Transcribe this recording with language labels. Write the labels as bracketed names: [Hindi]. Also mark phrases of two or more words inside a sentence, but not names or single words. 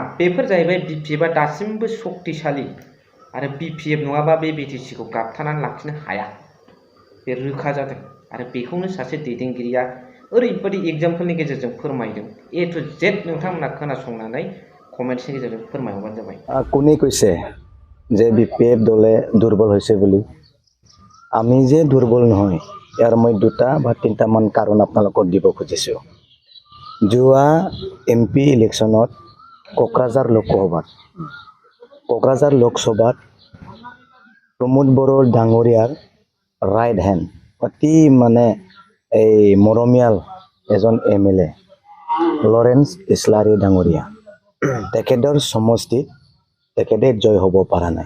[Bodo] बेफोर जाहैबाय BPFआ दासिमबो शक्तिशालि, आरो BPF नङाबा बे BTCखौ गाबथानानै लाखिनो हाया। बे रोखा जादों। आरो बेखौनो सासे दैदेनगिरिया ओरैबायदि एग्जाम्पलनि गेजेरजों फोरमायदों। [English] A to Z [Bodo] नोंथांमोना खोनासंनानै कमेन्ट्सनि गेजेरजों फोरमायहरबानो जाबाय। [Assamese] কোনে কৈছে যে BPF দলে দুৰ্বল হৈছে বুলি? আমি যে দুৰ্বল নহয়, ইয়াৰ মই দুটা বা তিনিটামান কাৰণ আপোনালোকক দিব খুজিছোঁ। যোৱা MP ইলেকশ্যনত কোকৰাঝাৰ লোকসভাত প্ৰমোদ বড়ো ডাঙৰীয়াৰ [English] right hand, [Assamese] অতি এই মৰমীয়াল এজন MLA লৰেন্স ইছলাৰী ডাঙৰীয়া, তেখেতৰ সমষ্টিত তেখেতে জয় হ'ব পৰা নাই।